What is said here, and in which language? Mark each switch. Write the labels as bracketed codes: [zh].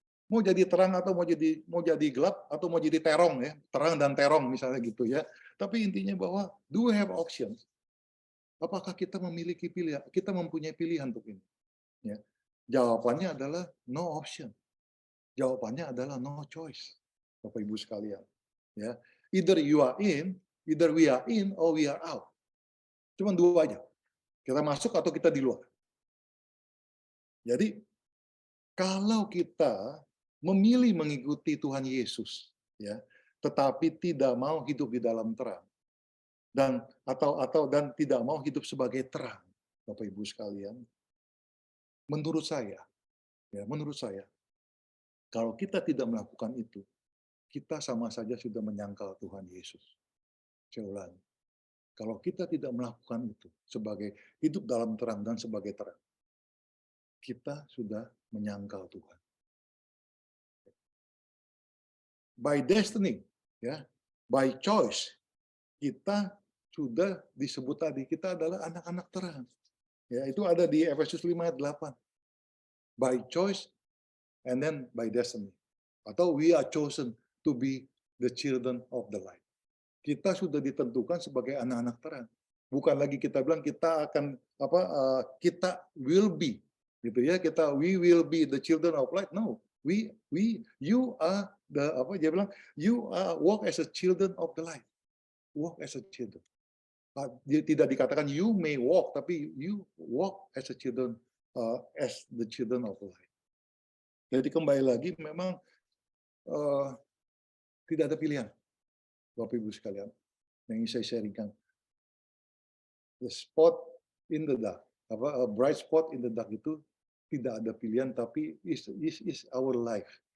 [id] Mau jadi terang atau mau jadi gelap atau mau jadi terong ya, terang dan terong misalnya gitu ya. Tapi intinya bahwa [en] do we have options? [id] Apakah kita memiliki pilihan? Kita mempunyai pilihan untuk ini. Ya. Jawabannya adalah [en] no option. [id] Jawabannya adalah [en] no choice, [id] Bapak Ibu sekalian. [en] Ya, either you are in, either we are in, or we are out. [id] Cuma dua aja. Kita masuk atau kita di luar. Jadi kalau kita memilih mengikuti Tuhan Yesus, ya, tetapi tidak mau hidup di dalam terang dan tidak mau hidup sebagai terang, Bapak Ibu sekalian, menurut saya, kalau kita tidak melakukan itu, kita sama saja sudah menyangkal Tuhan Yesus. Saya ulangi, kalau kita tidak melakukan itu sebagai hidup dalam terang dan sebagai terang, kita sudah menyangkal Tuhan. [en] By destiny, [id] ya, [en] by choice, [id] kita sudah disebut tadi, kita adalah anak-anak terang. Ya, itu ada di Efesus 5 ayat 8. [en] By choice and then by destiny. Atau we are chosen to be the children of the light. [id] Kita sudah ditentukan sebagai anak-anak terang. Bukan lagi kita bilang kita akan kita will be gitu ya, [en] we will be the children of light. No, you are [id] dia bilang [en] you are walk as a children of the light. Walk as a children. [id] Dia tidak dikatakan [en] you may walk, tapi you walk as a children, as the children of the light. [id] Jadi kembali lagi memang tidak ada pilihan, Bapak Ibu sekalian, yang ingin saya sharingkan. [en] The spot in the dark, a bright spot in the dark [id] itu tidak ada pilihan, tapi [en] is our life.